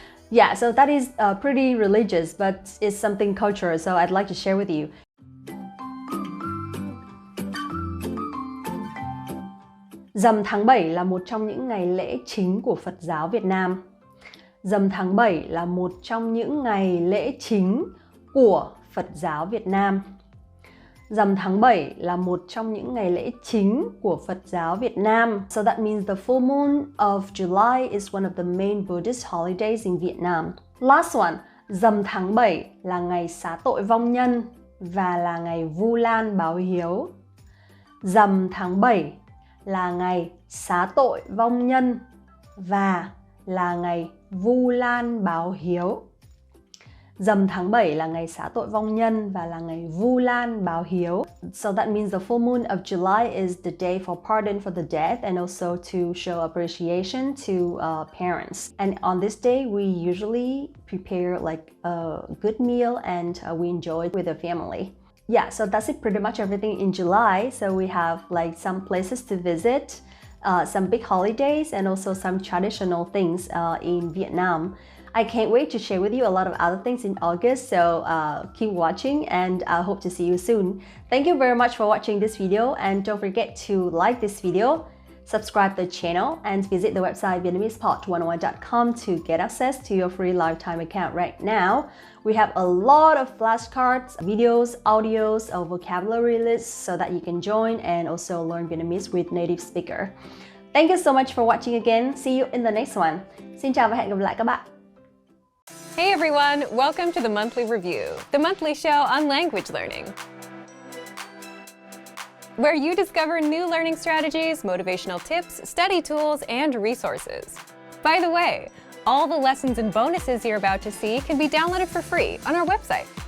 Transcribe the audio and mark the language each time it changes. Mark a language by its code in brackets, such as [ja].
[en] Yeah, so that is pretty religious, but it's something cultural, so I'd like to share with you. [vi] Rằm tháng 7 là một trong những ngày lễ chính của Phật giáo Việt Nam. Rằm tháng 7 là một trong những ngày lễ chính của Phật giáo Việt Nam. Rằm tháng 7 là một trong những ngày lễ chính của Phật giáo Việt Nam. [en] So that means the full moon of July is one of the main Buddhist holidays in Vietnam. Last one, [vi] rằm tháng 7 là ngày xá tội vong nhân và là ngày Vu Lan báo hiếu. Rằm tháng 7 là ngày xá tội vong nhân và là ngày Vu Lan báo hiếu. Rằm tháng 7 là ngày xá tội vong nhân và là ngày Vu Lan báo hiếu. [en] So that means the full moon of July is the day for pardon for the dead and also to show appreciation to parents. And on this day, we usually prepare like a good meal and we enjoy it with the family. Yeah, so that's it, pretty much everything in July. So we have like some places to visit, some big holidays and also some traditional things in Vietnam. I can't wait to share with you a lot of other things in August, so keep watching and I hope to see you soon. Thank you very much for watching this video and don't forget to like this video, subscribe to the channel and visit the website VietnamesePod101.com to get access to your free lifetime account right now. We have a lot of flashcards, videos, audios, a vocabulary list so that you can join and also learn Vietnamese with native speaker. Thank you so much for watching again. See you in the next one. [vi] Xin chào và hẹn gặp lại các bạn. [en] Hey everyone, welcome to the Monthly Review, the monthly show on language learning, where you discover new learning strategies, motivational tips, study tools, and resources. By the way, all the lessons and bonuses you're about to see can be downloaded for free on our website.